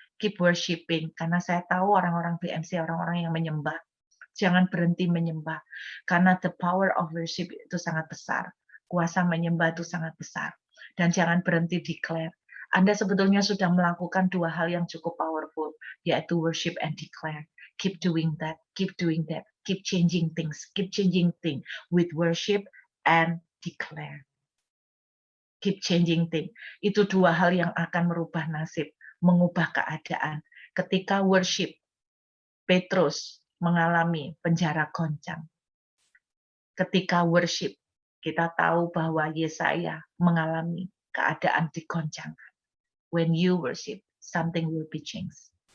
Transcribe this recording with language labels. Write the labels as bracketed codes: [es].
[en] Keep worshiping, [id] karena saya tahu orang-orang BMC, orang-orang yang menyembah. Jangan berhenti menyembah, karena [en] the power of worship [id] itu sangat besar. Kuasa menyembah itu sangat besar. Dan jangan berhenti declare. Anda sebetulnya sudah melakukan dua hal yang cukup powerful, yaitu [en] worship and declare. Keep doing that, keep changing things with worship and declare. Keep changing things. [id] Itu dua hal yang akan merubah nasib, mengubah keadaan. Ketika worship, Petrus mengalami penjara goncang. Ketika worship, kita tahu bahwa Yesaya mengalami keadaan digoncangkan. [en] When you worship, something will be changed.